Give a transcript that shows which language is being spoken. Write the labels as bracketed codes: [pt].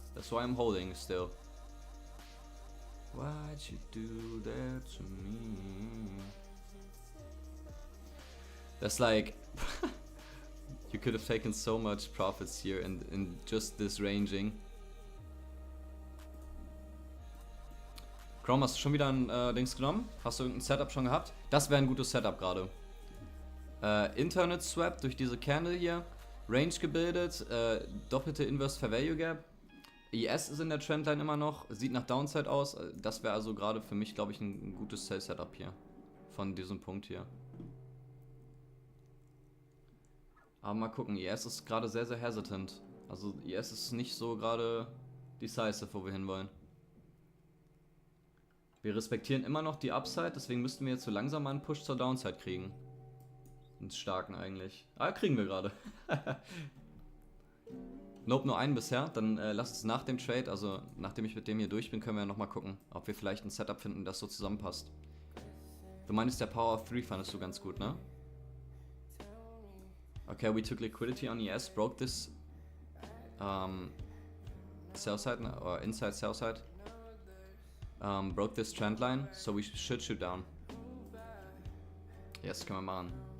[en] That's why I'm holding still. Why'd you do that to me? That's like you could have taken so much profits here in just this ranging. [de] Chrome, hast du schon wieder ein Dings genommen? Hast du ein Setup schon gehabt? Das wäre ein gutes Setup gerade. Internet Swap durch diese Candle hier. Range gebildet. Doppelte Inverse Fair Value Gap. ES ist in der Trendline immer noch. Sieht nach Downside aus. Das wäre also gerade für mich, glaube ich, ein gutes Sell Setup hier. Von diesem Punkt hier. Aber mal gucken. ES ist gerade sehr hesitant. Also ES ist nicht so gerade decisive, wo wir hinwollen. Wir respektieren immer noch die Upside, deswegen müssten wir jetzt so langsam mal einen Push zur Downside kriegen. Einen starken eigentlich. Ah, kriegen wir gerade. Nope, nur einen bisher. Dann lasst uns nach dem Trade, also nachdem ich mit dem hier durch bin, können wir ja nochmal gucken, ob wir vielleicht ein Setup finden, das so zusammenpasst. Du meinst, der Power of 3 fandest du ganz gut, ne? [en] Okay, we took liquidity on ES, broke this sell side, or inside sell side. Broke this trend line, so we should shoot down. Yes, [de] können wir machen.